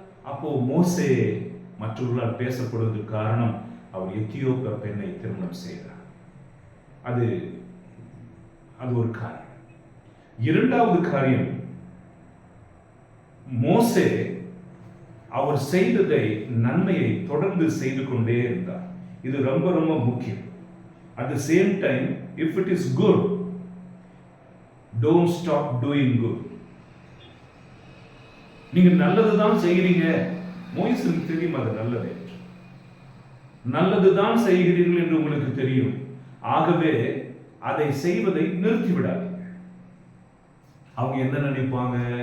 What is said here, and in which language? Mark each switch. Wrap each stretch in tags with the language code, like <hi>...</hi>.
<ta>அப்போ மோசே மற்றவர்களால் பேசப்படுவதற்கு காரணம் அவர் எத்தியோப்பிய பெண்ணை திருமணம் செய்தார். அது ஒரு காரியம். இரண்டாவது காரியம், மோசே அவர் செய்ததை நன்மையை தொடர்ந்து செய்து கொண்டே இருந்தார். இது ரொம்ப ரொம்ப முக்கியம்.</ta> <en>At the same time, if it is good, don't stop doing good.</en> <ta>நீங்க நல்லதுதான் செய்கிறீங்க, மோசேக்கு தெரியும் அது நல்லது, நல்லதுதான் செய்கிறீர்கள் என்று உங்களுக்கு தெரியும். ஆகவே அதை செய்வதை நிறுத்திவிடாதீங்க. அவங்க என்ன நினைப்பாங்க?</ta>